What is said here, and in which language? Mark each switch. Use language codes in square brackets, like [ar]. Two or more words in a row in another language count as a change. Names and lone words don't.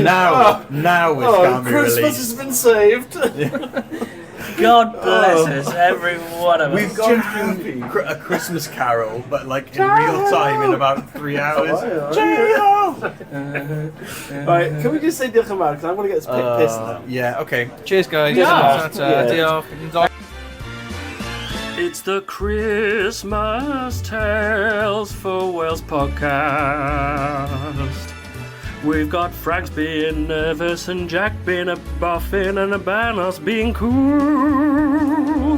[en] Oh, can't be Christmas released. has been saved. God bless us, every one of us. We've gone through a Christmas Carol, but like in real time in about 3 hours. Right, can we just say [cy] diolch yn fawr, [en] because I want to get this pissed now. Yeah, okay. Cheers, guys. Yeah. Diolch. It's the Christmas Tales for Wales podcast. We've got Frank's being nervous and Jack being a boffin and Abanos being cool.